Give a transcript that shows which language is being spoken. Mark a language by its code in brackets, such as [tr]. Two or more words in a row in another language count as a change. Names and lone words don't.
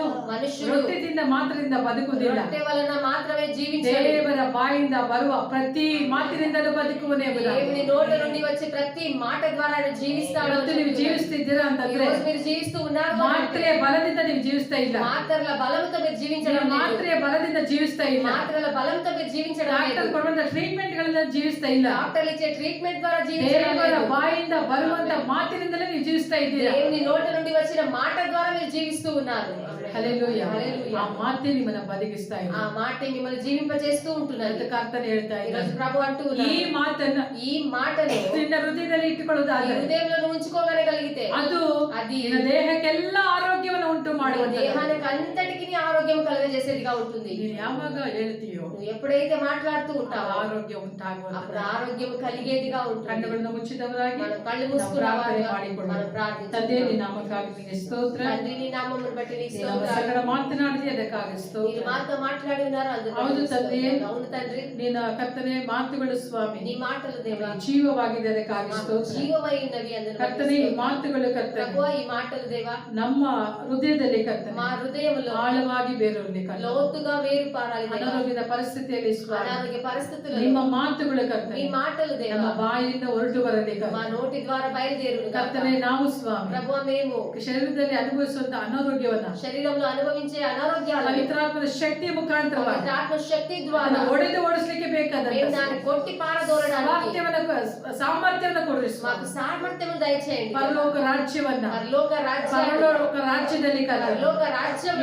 [te] మనుషుడు [kn] ರೊಟ್ಟಿದಿಂದ ಮಾತ್ರದಿಂದ ಬದುಕುವುದಿಲ್ಲ, [te] రొట్టె వలన మాత్రమే జీవించాడు, [kn] ದೇವರ ಬಾಯಿಂದ ಬರುವ ಪ್ರತಿ ಮಾತಿನಿಂದಲೂ ಬದುಕುವನೇ ಎಂಬುದಾಗಿ. [te] దేవుని నోట నుండి వచ్చే ప్రతి మాట ద్వారా ఆయన జీవిస్తాడు. [kn] ಇವತ್ತು ನೀವು ಜೀವಿಸ್ತಿದ್ದೀರಾ [te] ఈ [kn] ಅಂತಂದ್ರೆ [te] రోజు మీరు జీవిస్తూ ఉన్నారు అంటే [kn] ಮಾತ್ರೆಯ ಬಲದಿಂದ ನೀವು ಜೀವಿಸ್ತಾ ಇಲ್ಲ. [te] మాత్రల బలంతో మీరు జీవించడం లేదు. [kn] ಮಾತ್ರೆಯ ಬಲದಿಂದ ಜೀವಿಸ್ತಾ ಇಲ್ಲ. [te] మాత్రల బలంతో మీరు జీవించడం [kn] ಡಾಕ್ಟರ್ [te] లేదు. [kn] ಕೊಡುವಂತ ಟ್ರೀಟ್ಮೆಂಟ್ ಗಳಿಂದ ಜೀವಿಸ್ತಾ ಇಲ್ಲ. [te] డాక్టర్లు ఇచ్చే ట్రీట్మెంట్ ద్వారా జీవించడం [kn] ದೇವರ [te] లేదు. [kn] ಬಾಯಿಂದ ಬರುವಂತ ಮಾತಿನಿಂದಲೇ ನೀವು ಜೀವಿಸ್ತಾ ಇದ್ದೀರಾ. [te] దేవుని నోట నుండి వచ్చిన మాట ద్వారా మీరు జీవిస్తూ ఉన్నారు. [kn] ಹಲ್ಲೆಲೂಯಾ. [te] హల్లెలూయా. [kn] ಆ ಮಾತೇ ನಿಮ್ಮನ್ನ ಬದುಕಿಸ್ತಾ ಇದೆ. [te] ఆ మాట మిమ్మల్ని జీవింపజేస్తూ ఉంటున్నారు. [kn] ಅಂತ ಕರ್ತನೆ ಹೇಳ್ತಾ [te] ఈ రోజు [kn] ಇದ್ದಾರೆ. [te] ప్రభు అంటూ [kn] ಈ [te] ఉన్నారు, [kn] ಮಾತನ್ನ [te] ఈ మాటను [kn] ನಿನ್ನ ಹೃದಯದಲ್ಲಿ [te] ఈ [kn] ಇಟ್ಟುಕೊಳ್ಳುವುದಾದರೆ [te] హృదయంలో ఉంచుకోగలిగితే [kn] ಅದು [te] అది [kn] ನಿನ್ನ ದೇಹಕ್ಕೆಲ್ಲ ಆರೋಗ್ಯವನ್ನು ಉಂಟು [te] నీ [kn] ಮಾಡುವಂತ. [te] దేహానికి అంతటికి ఆరోగ్యం కలుగజేసేదిగా ఉంటుంది. [kn] ನೀನು ಯಾವಾಗ ಹೇಳ್ತೀಯೋ [te] నువ్వు ఎప్పుడైతే మాట్లాడుతూ [kn] ಆ [te] ఉంటావో [kn] ಆರೋಗ್ಯ [te] అప్పుడు [kn] ಉಂಟಾಗುವಂತ. [te] ఆరోగ్యం కలిగేదిగా ఉంటుంది. [kn] ಕಣ್ಣುಗಳನ್ನು ಮುಚ್ಚಿದವರಾಗಿ [te] మనం కళ్ళు [kn] ನಾವು [te] మూసుకున్నావా? [kn] ಪ್ರಾರ್ಥನೆ [te] మనం [kn] ಮಾಡಿಕೊಳ್ಳೋಣ. ತಂದೆ, [te] ప్రార్థించుకుందాం. [kn] ನಿನ್ನ ನಾಮಕ್ಕಾಗಿ ನಿನಗೆ ಸ್ತೋತ್ರ. [te] తండ్రి నీ నామమును బట్టి నీకు [kn] ನೀನು ನಮ್ಮ [te] స్తోత్రాలు. [kn] ಸಂಗಡ ಮಾತನಾಡಿದೆ ಅದಕ್ಕಾಗಿ [te] మీరు [kn] ಸ್ತೋತ್ರ. [te] మాతో మాట్లాడి ఉన్నారు, అందుకు [kn] ಹೌದು [te] నీకు [kn] ತಂದೆ. [te] స్తోత్రాలు. అవును తండ్రి, [kn] ನಿನ್ನ ಕರ್ತನೆ ಮಾತುಗಳು ಸ್ವಾಮಿ [te] నీ మాటలు దేవా [kn] ಜೀವವಾಗಿದೆ ಅದಕ್ಕಾಗಿ [te] మాకు [kn] ಸ್ತೋತ್ರ. [te] జీవమై ఉన్నవి, అందుకు బట్టి [kn] ಕರ್ತನೆ ಈ [te] స్తోత్రాలు. [kn] ಮಾತುಗಳು ಕರ್ತನೆ [te] ప్రభువా, ఈ మాటలు దేవా [kn] ನಮ್ಮ ಹೃದಯದಲ್ಲಿ ಕರ್ತನೆ [te] మా హృదయములో [kn] ಆಳವಾಗಿ ಬೇರೂರಲಿ ಕರ್ತನೆ. [te] లోతుగా వేరు పారాలి దేవా. [kn] ಅನಾರೋಗ್ಯದ ಪರಿಸ್ಥಿತಿಯಲ್ಲಿ ಸ್ವಾಮಿ [te] అనారోగ్య పరిస్థితులలో [kn] ನಿಮ್ಮ ಮಾತುಗಳು [te] మీ [kn] ಕರ್ತನೆ [te] మాటలు [kn] ನಮ್ಮ [te] దేవా [kn] ಬಾಯಿಂದ ಹೊರಟು ಬರಲಿ [te] మా [kn] ಕರ್ತನೆ. [te] నోటి ద్వారా బయలుదేరును గాక. [kn] ಕರ್ತನೆ ನಾವು ಸ್ವಾಮಿ [te] ప్రభువా, మేము [kn] ಶರೀರದಲ್ಲಿ ಅನುಭವಿಸುವಂತ ಅನಾರೋಗ್ಯವನ್ನ [te] శరీరంలో అనుభవించే అనారోగ్యాలను [kn] ಪವಿತ್ರಾತ್ಮನ ಶಕ್ತಿಯ ಮುಖಾಂತರವಾಗಿ [te] ఆత్మ శక్తి ద్వారా [kn] ಅದನ್ನ ಒಡೆದು ಓಡಿಸ್ಲಿಕ್ಕೆ ಬೇಕಾದಂತ [te] మేము దాన్ని కొట్టి పారదోలడానికి [kn] ಸಾಮರ್ಥ್ಯವನ್ನು ಕೊಡ್ರಿ [te] మాకు [kn] ಸ್ವಾಮಿ. [te] సాಮర్థ్యం దయచేయండి. [kn] ಪರಲೋಕ ರಾಜ್ಯವನ್ನ [te] పరలోక రాజ్యాన్ని, [kn] ಪರಲೋಕ ರಾಜ್ಯದಲ್ಲಿ ಕರ್ತನೆ [te] పరలోక రాజ్యం